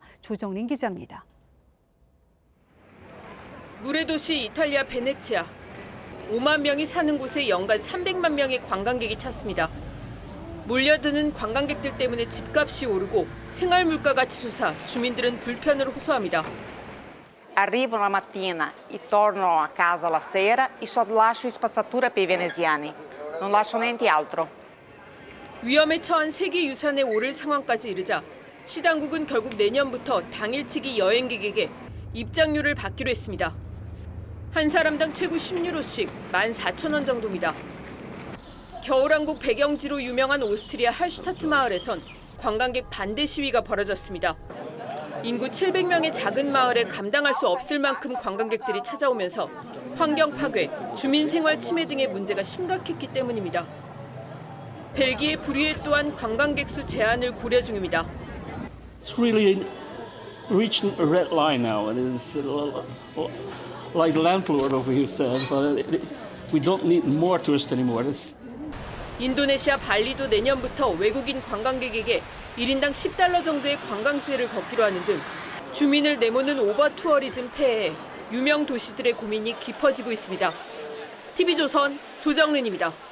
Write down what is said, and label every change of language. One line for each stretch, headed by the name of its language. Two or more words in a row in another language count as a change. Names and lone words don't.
Korean: 조정린 기자입니다. 물의 도시 이탈리아 베네치아. 5만 명이 사는 곳에 연간 300만 명의 관광객이 찾습니다. 몰려드는 관광객들 때문에 집값이 오르고 생활 물가가 치솟아 주민들은 불편을 호소합니다.
Italian: Arrivo la mattina e torno a casa la sera e só lascio spazzatura per i veneziani. Non lascio niente altro.
Korean: 위험에 처한 세계유산에 오를 상황까지 이르자 시당국은 결국 내년부터 당일치기 여행객에게 입장료를 받기로 했습니다. 한 사람당 최고 10유로씩 14,000원 정도입니다. 겨울왕국 배경지로 유명한 오스트리아 할슈타트 마을에선 관광객 반대 시위가 벌어졌습니다. 인구 700명의 작은 마을에 감당할 수 없을 만큼 관광객들이 찾아오면서 환경 파괴, 주민 생활 침해 등의 문제가 심각했기 때문입니다. 벨기에 브류에 또한 관광객 수 제한을 고려 중입니다.
English: It's really reaching a red line now. It is like the landlord over here said, but we don't need more tourists anymore.
Korean: 인도네시아 발리도 내년부터 외국인 관광객에게 1인당 $10 정도의 관광세를 걷기로 하는 등 주민을 내모는 오버 투어리즘 폐해에 유명 도시들의 고민이 깊어지고 있습니다. TV조선 조정린입니다.